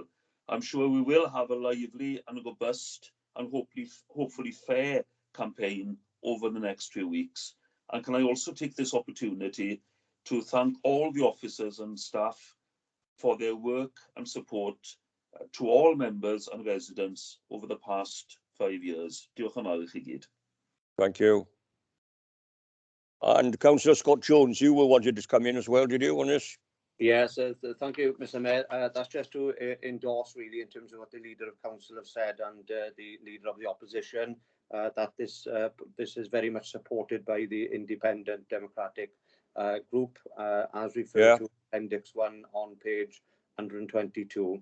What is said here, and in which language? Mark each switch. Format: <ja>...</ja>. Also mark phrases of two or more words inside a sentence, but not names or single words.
<en>I'm sure we will have a lively and robust and hopefully fair campaign over the next few weeks. And can I also take this opportunity to thank all the officers and staff for their work and support to all members and residents over the past 5 years.</en> <cy>Diolch yn fawr I chi gyd.</cy> <en>Thank you. And Councillor Scott Jones, you wanted to come in as well, did you, on this? Yes, thank you, Mr. Mayor. That's just to endorse really in terms of what the Leader of Council have said and the Leader of the Opposition, that this is very much supported by the Independent Democratic group, as referred to Appendix 1 on page 122.</en>